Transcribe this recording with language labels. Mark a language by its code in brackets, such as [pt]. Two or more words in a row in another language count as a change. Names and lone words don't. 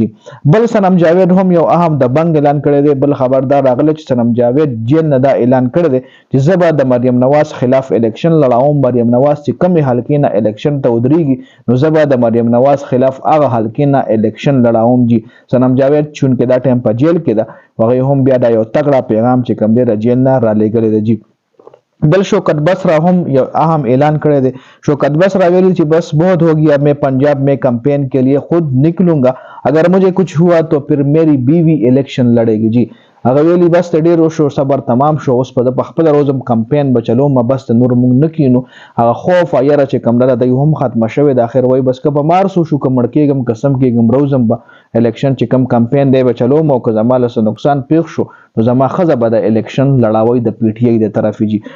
[ps] بل صنم جاوید هم یو اهم د بنګ اعلان کړی دی. بل خبردار راغلی چې صنم جاوید جیل نه دا اعلان کړی دی چې زه به د مریم نواز خلاف الیکشن لړوم. مریم نواز چې کمې حلقې نه الیکشن ته ودرېږي نو زه به د مریم نواز خلاف هغه حلقې نه الیکشن لړوم جي. صنم جاوید چونکې دا ټایم په جیل کې ده، هغې هم بیا دا یو تکړه پیغام چې کوم دی د جیل نه رالیږلی دی جي. بل شوکت بسرا هم یو اہم اعلان کرے دے. [ur] شوکت بسرا ویلی چی بس بہت ہو گیا، میں پنجاب میں کمپین کے لیے خود نکلوں گا، اگر مجھے کچھ ہوا تو پھر میری بیوی الیکشن لڑے گی جی. [ps] هغه ویلي بس د ډېر شو صبر تمام شو، اوس په خپله روزم کمپین به چلوم، بس د نور موږ نه کینو. هغه خوف او یره چې کوم ډله دی هم ختمه شوې ده. اخر وایي بس که به مار سو شو، که مړ کېږم، قسم کېږم روزم به الیکشن چې کوم کمپین دی به چلوم، او که زما له څه نقصان پیښ شو نو زما ښځه به د الیکشن لړاوی د پی ټي آی د طرفې جي.